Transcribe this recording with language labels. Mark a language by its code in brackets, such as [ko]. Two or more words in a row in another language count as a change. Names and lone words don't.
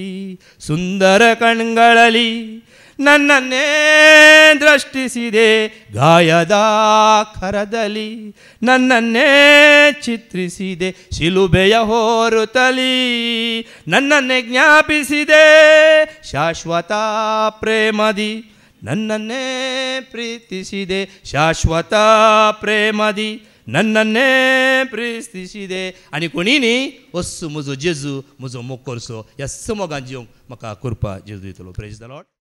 [kn] ಸುಂದರ ಕಣ್ಗಳಲ್ಲಿ ನನ್ನನ್ನೇ ದೃಷ್ಟಿಸಿದೆ, ಗಾಯದ ಕರದಲ್ಲಿ ನನ್ನನ್ನೇ ಚಿತ್ರಿಸಿದೆ, ಶಿಲುಬೆಯ ಹೊರುತಲಿ ನನ್ನನ್ನೇ ಜ್ಞಾಪಿಸಿದೆ, ಶಾಶ್ವತ ಪ್ರೇಮದಿ ನನ್ನನ್ನೇ ಪ್ರೀತಿಸಿದೆ, ಶಾಶ್ವತ ಪ್ರೇಮದಿ ನನ್ನನ್ನೇ ಪ್ರೀತಿಸಿದೆ [kok] आनी कोणीनी वस्सु मुजो जेजू मुजो मोकोरसो ह्या समोगांत येवंक म्हाका कृपा जेजू दितलो. [en] Praise the Lord.